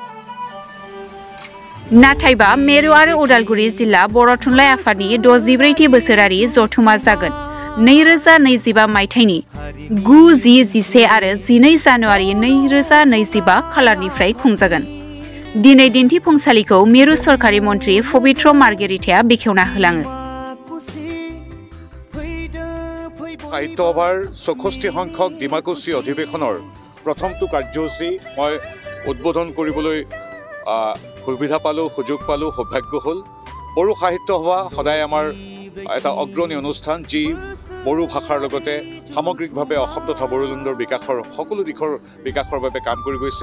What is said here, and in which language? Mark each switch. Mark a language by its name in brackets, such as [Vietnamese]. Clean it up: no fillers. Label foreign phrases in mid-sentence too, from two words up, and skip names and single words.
[Bodo] नाथायबा मेरु आरो उदालगुरि जिल्ला बर' थुनलाइ आफादनि 64थि बोसोरारि जथुमा जागोन 2025 मायथाइनि 9, 10, 11 आरो 12 जानुवारि 2025 खालारनिफ्राय खुंजागोन। दिनै दिन्थिफुंसालिखौ मेरु सरकारि मन्थ्रि पबित्र मार्गेरिटाया बेखेवना होलाङो। [Assamese] সাহিত্য সভাৰ 64 সংখ্যক ডিমাকুচি অধিৱেশনৰ প্ৰথমটো কাৰ্যসূচী মই উদ্বোধন কৰিবলৈ সুবিধা পালোঁ, সুযোগ পালোঁ, সৌভাগ্য হ'ল। বড়ো সাহিত্য সভা সদায় আমাৰ এটা অগ্ৰণী অনুষ্ঠান, যি বড়ো ভাষাৰ লগতে সামগ্ৰিকভাৱে অসম তথা বড়োলেণ্ডৰ বিকাশৰ সকলো দিশৰ বিকাশৰ বাবে কাম কৰি গৈছে।